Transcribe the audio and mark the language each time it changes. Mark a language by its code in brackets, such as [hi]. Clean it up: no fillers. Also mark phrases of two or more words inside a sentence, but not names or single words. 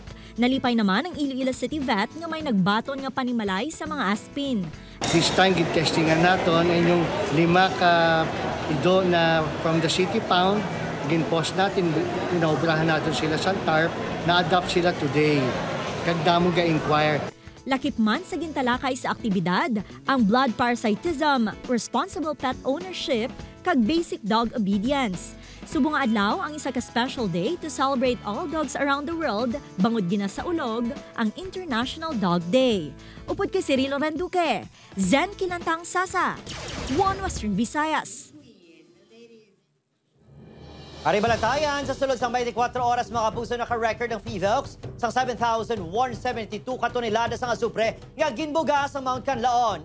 [hil] Nalipay naman ang Iloilo City Vet nga may nagbaton nga panimalay sa mga aspin. [en] This time, [hil] gin-testingan natin ay yung 5 ka ido na [en] from the City Pound, [hil] gin-post natin, inaobrahan natin sila sa TARP, na-adapt sila today. Kagdamo ga-inquire. Lakip man sa gintalakay sa aktibidad, ang [en] blood parasitism, responsible pet ownership, [hil] kag [en] basic dog obedience. [hil] Subong adlaw ang isa ka [en] special day to celebrate all dogs around the world, [hil] bangod gina sa ulog, ang International Dog Day. Upod kay Cirilo Randuque, Zen Kilantang Sasa, One Western Visayas. Aribalatayan sa sulod sang 24 oras mga kapuso naka-record ng PHIVOLCS sang 7,172 katonelada sang asupre nga ginbuga sa Mount Canlaon.